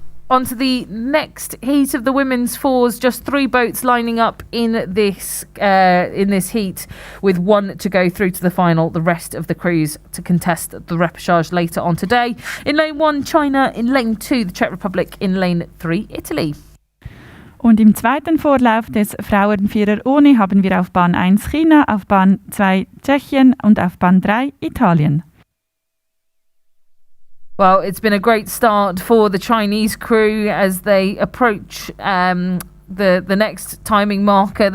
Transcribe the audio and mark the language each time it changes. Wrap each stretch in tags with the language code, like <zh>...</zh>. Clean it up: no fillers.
<en>On to the next heat of the women's fours. Just 3 boats lining up in this heat, with 1 to go through to the final. The rest of the crews to contest the repechage later on today. In lane 1, China. In lane 2, the Czech Republic. In lane 3, Italy.</en> <de>Und im zweiten Vorlauf des Frauenvierer ohne haben wir auf Bahn 1 China, auf Bahn 2 Tschechien und auf Bahn 3 Italien.</de> <en>Well, it's been a great start for the Chinese crew as they approach the next timing marker.</en>